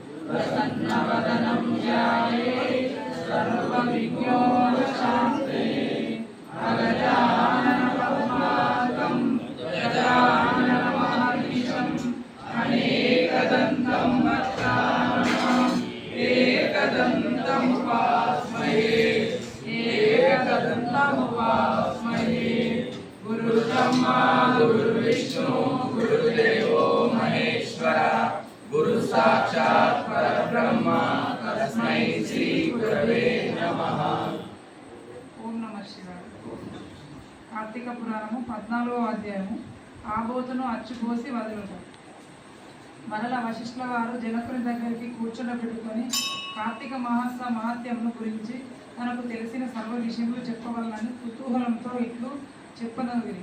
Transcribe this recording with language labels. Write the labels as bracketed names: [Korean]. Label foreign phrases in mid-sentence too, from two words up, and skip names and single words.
[Sanskrit] प्रसन्नवदनं ध्यायेत् सर्वविघ्नोपशान्ते अगजाननपद्मार्कं गजाननमहर्निशम् अनेकदन्तं भक्तानाम् एकदन्तमुपास्महे एकदन्तमुपास्महे। गुरुब्रह्मा गुरुर्विष्णु गुरुदेवो महेश्वरः गुरु साक्षात् परब्रह्म तस्मै श्री गुरवे नमः। ఓం నమ శివాయ। [Telugu] కార్తీక పురాణము 14వ అధ్యాయము ఆబోతును అచ్చుపోసి వదులుట। మరల వశిష్ఠుల వారు జనకుని దగ్గరికి కూర్చుండబెట్టుకొని కార్తీక మహాత్మ్యమును గురించి తనకు తెలిసిన సర్వ విషయములు చెప్పవలనని కుతూహలంతో ఇట్లు చెప్పనగిరి।